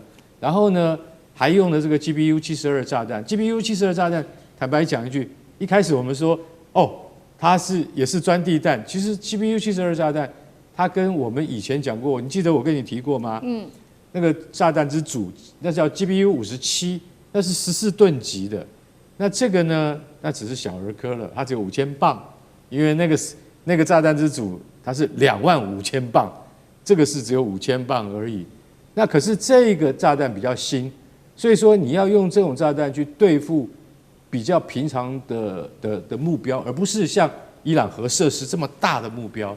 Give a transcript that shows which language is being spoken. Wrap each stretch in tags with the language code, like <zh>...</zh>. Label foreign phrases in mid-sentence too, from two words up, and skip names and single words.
<zh>然後呢，還用了這個 GBU-72炸彈。GBU-72炸彈，坦白講一句，一開始我們說它也是鑽地彈。其實 GBU-72炸彈，它跟我們以前講過，你記得我跟你提過嗎？那個炸彈之祖，那叫 GBU-57，那是14噸級的。那這個呢，那只是小兒科了，它只有5000磅，因為那個炸彈之祖它是25000磅，這個是只有5000磅而已。那可是這個炸彈比較新，所以說你要用這種炸彈去對付比較平常的目標，而不是像伊朗核設施這麼大的目標。</zh>